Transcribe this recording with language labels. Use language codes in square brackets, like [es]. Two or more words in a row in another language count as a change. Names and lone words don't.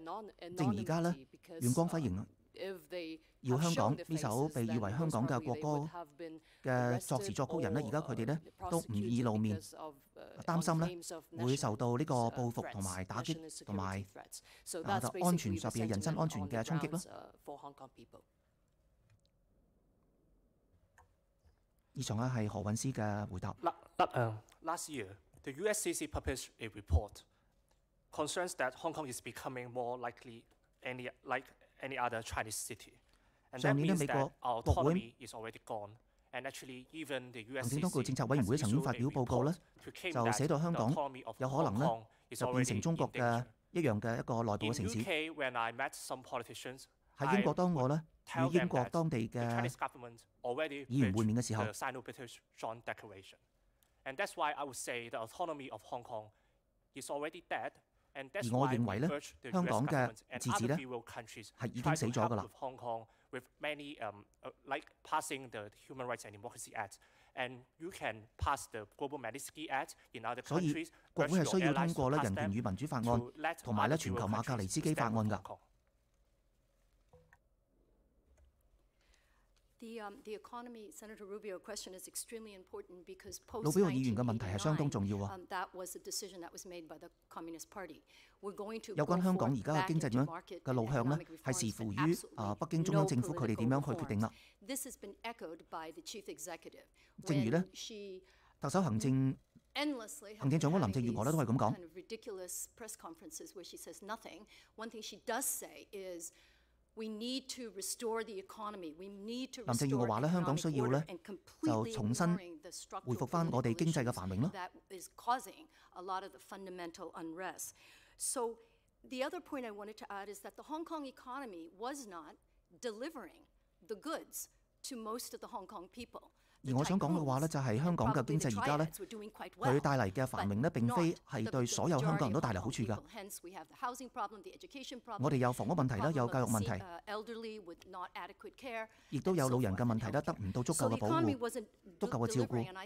[yue] 正而家咧 [en] anonymity because [yue] 袁光輝形 [en] if they [yue] 要 [en] have [yue] 香 [en] shown [yue] 港 [en] their [yue] 呢首 [en] faces, [yue] 被以為 [en] then [yue] 香港 [en] most [yue] 嘅 [en] probably [yue] 國 [en] they [yue] 歌 [en] would have been [yue] 嘅作詞 [en] arrested [yue] 作曲人咧，而家佢哋咧 [en] or [yue] 都唔易露面， [en] prosecuted because of, [yue] 擔心 [en] on [yue] 咧 [en] claims of [yue] 會受到呢個 [en] national [yue] 報復同埋打擊 [en] national [yue] 同埋 [en] security threats. So 啊 that's [yue] 安全 [en] basically [yue] 上 [en] the [yue] 邊嘅人身 [en] sentiment [yue] 安全 [en] on the [yue] 嘅衝擊咯。 [en] grounds, for Hong Kong people. [yue] 以上咧係何韻詩嘅回答。 [en] Last year, the USCC published a report concerns that Hong Kong is becoming more likely like any other Chinese city. And that [yue] 上年咧 [en] means [yue] 美 [en] that [yue] 國 [en] our [yue] 國會 [en] autonomy is already gone. And actually, even the [yue] 行政當局 [en] USCC [yue] 政策委員會 [en] has [yue] 曾經 [en] issued [yue] 發 [en] a [yue] 表報告咧 [en] report，to claim [yue] 就 [en] that [yue] 寫到香 [en] the [yue] 港 [en] autonomy of [yue] 有可 [en] Hong [yue] 能咧 [en] Kong is [yue] 就變成 [en] already [yue] 中國 [en] in [yue] 嘅 [en] danger. [yue] 一樣嘅一個內部 [en] In [yue] 嘅城市。 [en] UK, when I met some politicians, [yue] 喺英國當我咧 [en] tell [yue] 與英 [en] them [yue] 國 [en] that [yue] 當地 [en] the [yue] 嘅 [en] Chinese government already [yue] 議員會面嘅時候 [en] breached the Sino-British Joint Declaration. And that's why I would say the autonomy of Hong Kong is already dead. And that's [yue] 而我 [en] why [yue] 認為 [en] we [yue] 咧 [en] urge the [yue] 香 [en] US [yue] 港嘅 [en] government and [yue] 自治 [en] other [yue] 咧 [en] free world countries [yue] 係已 [en] try [yue] 經死 [en] to [yue] 咗㗎 [en] help [yue] 啦。 [en] with Hong Kong with many like passing the Human Rights and Democracy Act And you can pass the Global Magnitsky Act in other [yue] 所以 [en] countries. [yue] 國會係需要通過咧人權與民主法案，同埋咧全球馬格尼斯基法案㗎。 [en] Senator Rubio question is extremely important because [yue] 魯比奧議員嘅問題係相當重要啊。 [en] that was a decision that was made by the Communist Party. We're going to [yue] 有關香港而家嘅經濟點樣嘅路向呢，係視乎於北京中央政府佢哋點樣去決定啦。 [en] This has been echoed by the chief executive. [yue] 正如呢，特首行政長官林鄭月娥咧都係咁講。 [en] Kind of ridiculous press conferences where she says nothing. One thing she does say is we need to restore the economy. We need to [yue] 林鄭月娥話咧，香港需要咧就重新恢復翻我哋經濟嘅繁榮咯。 [en] That is causing a lot of the fundamental unrest. So the other point I wanted to add is that the Hong Kong economy was not delivering the goods to most of the Hong Kong people. [yue] 而我想講嘅話咧，就係香港嘅經濟而家咧，佢帶嚟嘅繁榮咧，並非係對所有香港人都帶嚟好處㗎。我哋有房屋問題啦，有教育問題，亦都有老人嘅問題啦，得唔到足夠嘅保護、足夠嘅照顧。